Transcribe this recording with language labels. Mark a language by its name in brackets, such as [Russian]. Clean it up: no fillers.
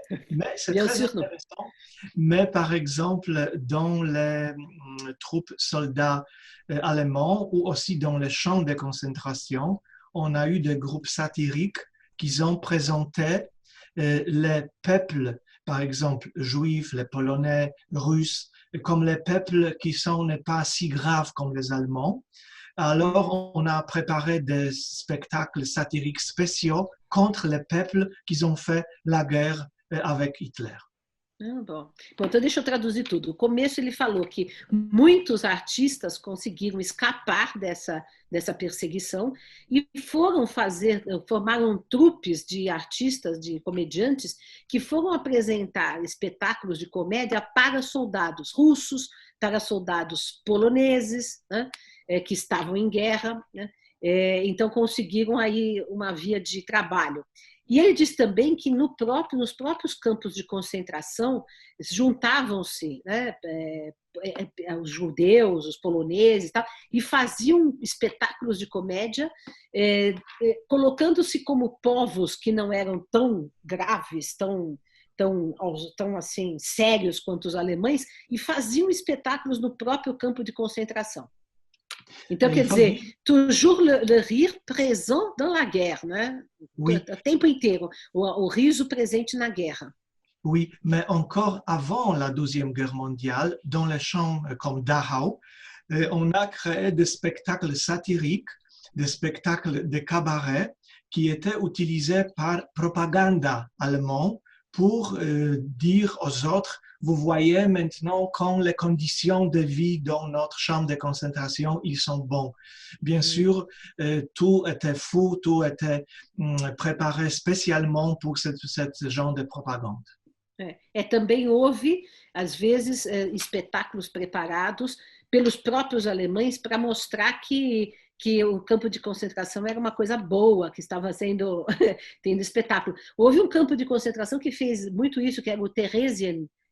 [French] Mais c'est très intéressant. Mais par exemple, dans les troupes soldats allemands ou aussi dans les champs de concentration, on a eu des groupes satiriques qui ont présenté les peuples, par exemple juifs, les polonais, russes, comme les peuples qui n'est pas si graves comme les Allemands. Alors, on a préparé des spectacles satiriques spéciaux contre les peuples qui ont fait la guerre avec Hitler. [Portuguese] Ah, bom. Bom, então deixa eu traduzir tudo. No começo ele falou que muitos artistas conseguiram escapar dessa perseguição e formaram trupes de artistas, de comediantes, que foram apresentar espetáculos de comédia para soldados russos, para soldados poloneses, né, que estavam em guerra, né, então conseguiram aí uma via de trabalho. E ele diz também que nos próprios campos de concentração juntavam-se, né, os judeus, os poloneses, tal, e faziam espetáculos de comédia, colocando-se como povos que não eram tão graves, tão assim sérios quanto os alemães, e faziam espetáculos no próprio campo de concentração. Então, quer dizer, [French] toujours le rire présent dans la guerre, né? Oui. [Portuguese] O tempo inteiro, o riso presente na guerra. [French] Oui, mais encore avant la Deuxième Guerre mondiale, dans les champs comme Dachau, on a créé des spectacles satiriques, des spectacles de cabaret qui étaient utilisés par propaganda allemande pour dire aux autres, vous voyez maintenant quand les conditions de vie dans notre chambre de concentration, ils sont bons. Bien sûr, tout était fou, tout était préparé spécialement pour ce genre de propagande. [Portuguese] Também houve, às vezes, espetáculos preparados pelos próprios alemães para mostrar que o campo de concentração era uma coisa boa, que estava tendo espetáculo. Houve um campo de concentração que fez muito isso, que era o Theresienstadt.